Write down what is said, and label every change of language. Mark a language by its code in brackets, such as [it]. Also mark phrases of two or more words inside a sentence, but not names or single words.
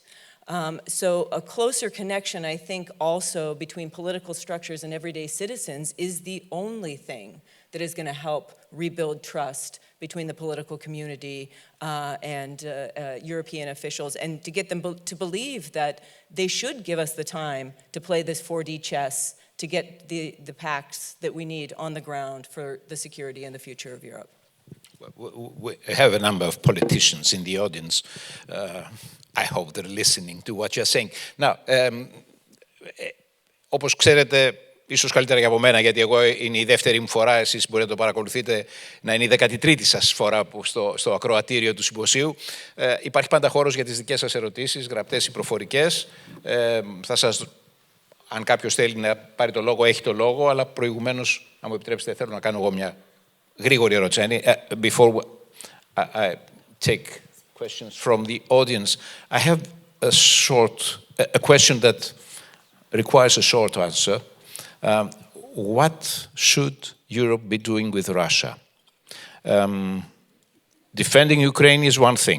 [en] So a closer connection, I think, also between political structures and everyday citizens is the only thing that is going to help rebuild trust between the political community and European officials, and to get them to believe that they should give us the time to play this 4D chess to get the pacts that we need on the ground for the security and the future of Europe. We have a number of politicians in the audience. I hope they're listening to what you're saying. Now, [el] όπως ξέρετε, ίσως καλύτερα και από μένα, γιατί εγώ είναι η δεύτερη μου φορά, εσείς μπορείτε να το παρακολουθείτε, να είναι η 13η σας φορά που στο ακροατήριο του συμποσίου. Υπάρχει πάντα χώρος για τις δικές σας ερωτήσεις, γραπτές ή προφορικές. Αν κάποιος θέλει να πάρει το λόγο, έχει το λόγο, αλλά προηγουμένως, αν μου επιτρέψετε, θέλω να κάνω εγώ μια γρήγορη ερώτηση. [en] Before I take questions from the audience, I have a question that requires a short answer. What should Europe be doing with Russia? Defending Ukraine is one thing.